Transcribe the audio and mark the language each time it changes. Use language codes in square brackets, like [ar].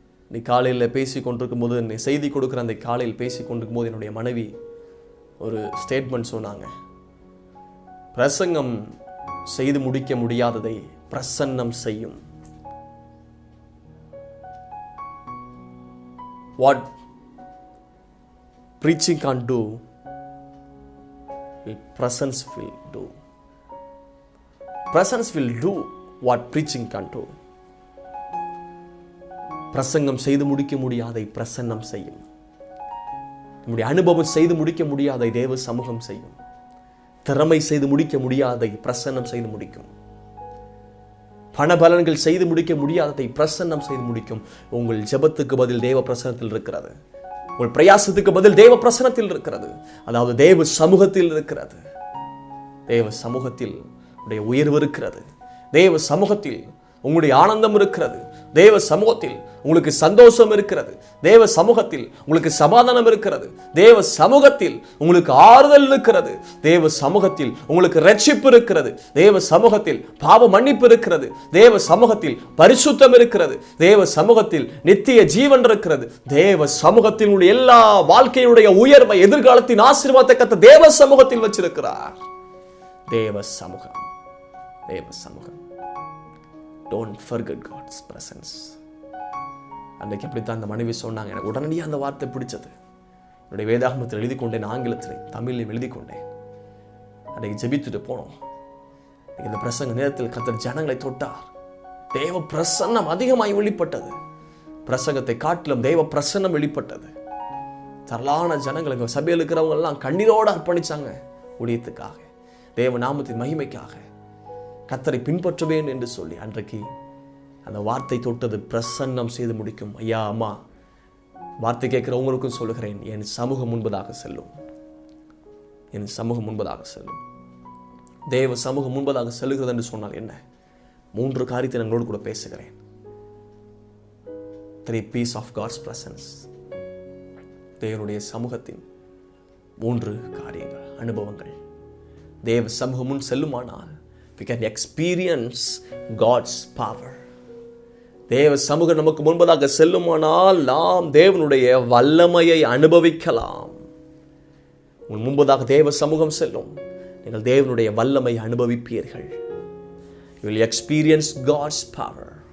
[ta] நீ காலையில் பேசி கொண்டிருக்கும் போது, நீ செய்தி கொடுக்குற அந்த காலையில் பேசி கொண்டிருக்கும் போது என்னுடைய மனைவி ஒரு ஸ்டேட்மெண்ட் சொன்னாங்க. பிரசங்கம் செய்து முடிக்க முடியாததை பிரசன்னம் செய்யும். [en] What preaching can't do, presence will do. Presence will do what preaching can't do. [ta] பிரசங்கம் செய்து முடிக்க முடியாதை பிரசன்னம் செய்யும். நம்முடைய அனுபவம் செய்து முடிக்க முடியாதை தேவ சமூகம் செய்யும். திறமை செய்து முடிக்க முடியாதை பிரசன்னம் செய்து முடிக்கும். பணபலன்கள் செய்து முடிக்க முடியாததை பிரசன்னம் செய்து முடிக்கும். உங்கள் ஜெபத்துக்கு பதில் தேவ பிரசன்னத்தில் இருக்கிறது. உங்கள் பிரயாசத்துக்கு பதில் தேவ பிரசன்னத்தில் இருக்கிறது. அதாவது தேவ சமூகத்தில் இருக்கிறது. தேவ சமூகத்தில் உடைய உயர்வு இருக்கிறது. தேவ சமூகத்தில் உங்களுடைய ஆனந்தம் இருக்கிறது. தேவ சமூகத்தில் உங்களுக்கு சந்தோஷம் இருக்கிறது. தேவ சமூகத்தில் உங்களுக்கு சமாதானம் இருக்கிறது. தேவ சமூகத்தில் உங்களுக்கு ஆறுதல் இருக்கிறது. தேவ சமூகத்தில் உங்களுக்கு இரட்சிப்பு இருக்கிறது. தேவ சமூகத்தில் பாவ மன்னிப்பு இருக்கிறது. தேவ சமூகத்தில் பரிசுத்தம் இருக்கிறது. தேவ சமூகத்தில் நித்திய ஜீவன் இருக்கிறது. தேவ சமூகத்தில் உள்ள எல்லா வாழ்க்கையுடைய உயர்வை, எதிர்காலத்தின் ஆசீர்வாதத்தை கர்த்தர் தேவ சமூகத்தில் வச்சிருக்கிறார். தேவ சமூகம், தேவ சமூகம். [en] Don't forget God's presence. [ta] அன்றைக்கு அப்படித்தான் அந்த மனைவி சொன்னாங்க. எனக்கு உடனடியாக அந்த வார்த்தை பிடிச்சது. என்னுடைய வேதாகமத்தில் எழுதி கொண்டேன், ஆங்கிலத்தில் தமிழில் எழுதி கொண்டேன். அன்றைக்கு ஜெபித்துட்டு போனோம். இந்த பிரசங்க நேரத்தில் கர்த்தர் ஜனங்களை தொட்டார். தேவ பிரசன்னம் அதிகமாய் வெளிப்பட்டது. பிரசங்கத்தை காட்டிலும் தேவ பிரசன்னம் வெளிப்பட்டது. தரலான ஜனங்களுக்கு, சபையில் இருக்கிறவங்க எல்லாம் கண்ணீரோடு அர்ப்பணிச்சாங்க ஊழியத்துக்காக, தேவ நாமத்தின் மகிமைக்காக, கர்த்தரை பின்பற்றுவேன் என்று சொல்லி. அன்றைக்கு அந்த வார்த்தை தொட்டது. பிரசன்னம் செய்து முடிக்கும். ஐயா, அம்மா, வார்த்தை கேட்கிறவங்களுக்கும் சொல்லுகிறேன், என் சமூகம் முன்பதாக செல்லும். என் சமூகம் முன்பதாக செல்லும். தேவ சமூகம் முன்பதாக செல்லுகிறது என்று சொன்னால் என்ன? 3 காரியத்தை எங்களோடு கூட பேசுகிறேன். [en] 3 pieces of God's presence. [ta] தேவனுடைய சமூகத்தின் 3 காரியங்கள், அனுபவங்கள். தேவ சமூகம் முன் செல்லுமானால் [en] we can experience God's power. [ta] தேவ சமூகம் நமக்கு முன்பதாக செல்லுமானால் நாம் தேவனுடைய வல்லமையை அனுபவிக்கலாம். உங்கள் முன்பதாக தேவ சமூகம் செல்லும், நீங்கள் தேவனுடைய வல்லமை அனுபவிப்பீர்கள். [en] You will experience God's power.